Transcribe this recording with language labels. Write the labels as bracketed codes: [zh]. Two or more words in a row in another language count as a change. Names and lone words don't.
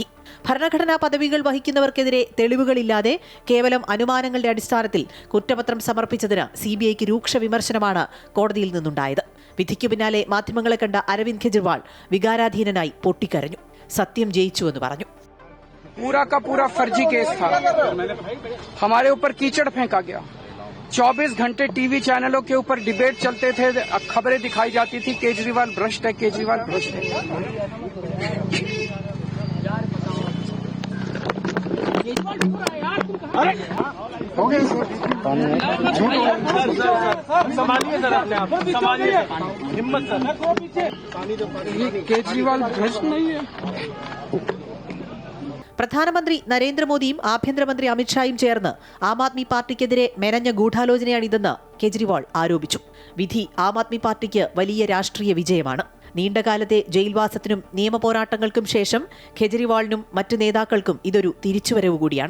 [ml] ഭരണഘടനാ പദവികൾ വഹിക്കുന്നവർക്കെതിരെ തെളിവുകളില്ലാതെ കേവലം അനുമാനങ്ങളുടെ അടിസ്ഥാനത്തിൽ കുറ്റപത്രം സമർപ്പിച്ചതിന് CBIക്ക് രൂക്ഷ വിമർശനമാണ് കോടതിയിൽ നിന്നുണ്ടായത്. വിധിക്കു പിന്നാലെ മാധ്യമങ്ങളെ കണ്ട അരവിന്ദ് കെജ്രിവാൾ വികാരാധീനനായി പൊട്ടിക്കരഞ്ഞു. സത്യം ജയിച്ചുവെന്ന് പറഞ്ഞു. [hi] पूरा का पूरा फर्जी केस था। हमारे ऊपर कीचड़ फेंका गया। 24 घंटे टीवी चैनलों के ऊपर डिबेट चलते थे, खबरें दिखाई जाती थी केजरीवाल भ्रष्ट है, केजरीवाल भ्रष्ट है। हो गए केजरीवाल भ्रष्ट नहीं है। [ml] പ്രധാനമന്ത്രി നരേന്ദ്രമോദിയും ആഭ്യന്തരമന്ത്രി അമിത്ഷായും ചേർന്ന് ആം ആദ്മി പാർട്ടിക്കെതിരെ മെനഞ്ഞ ഗൂഢാലോചനയാണിതെന്ന് കെജ്രിവാൾ ആരോപിച്ചു. വിധി ആം ആദ്മി പാർട്ടിക്ക് വലിയ രാഷ്ട്രീയ വിജയമാണ്. നീണ്ടകാലത്തെ ജയിൽവാസത്തിനും നിയമപോരാട്ടങ്ങൾക്കും ശേഷം കെജ്രിവാളിനും മറ്റ് നേതാക്കൾക്കും ഇതൊരു തിരിച്ചുവരവ് കൂടിയാണ്.